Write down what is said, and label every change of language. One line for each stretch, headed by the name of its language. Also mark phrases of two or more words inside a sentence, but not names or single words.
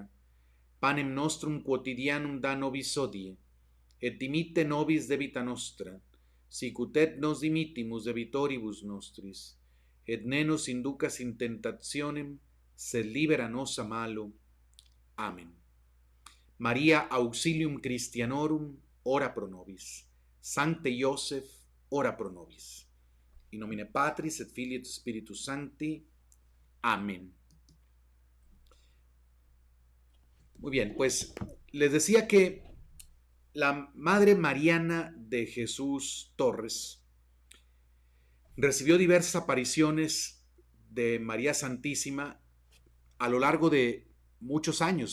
Latin: Panem nostrum quotidianum da nobis hodie, et dimitte nobis debita nostra, sicut et nos dimittimus debitoribus nostris, et ne nos inducas in tentationem, sed libera nos a malo. Amen. Maria auxilium Christianorum, ora pro nobis. Sancte Joseph, ora pro nobis. In nomine Patris et Filii et Spiritus Sancti.
Spanish: Amén. Muy bien, pues les decía que la Madre Mariana de Jesús Torres recibió diversas apariciones de María Santísima a lo largo de muchos años.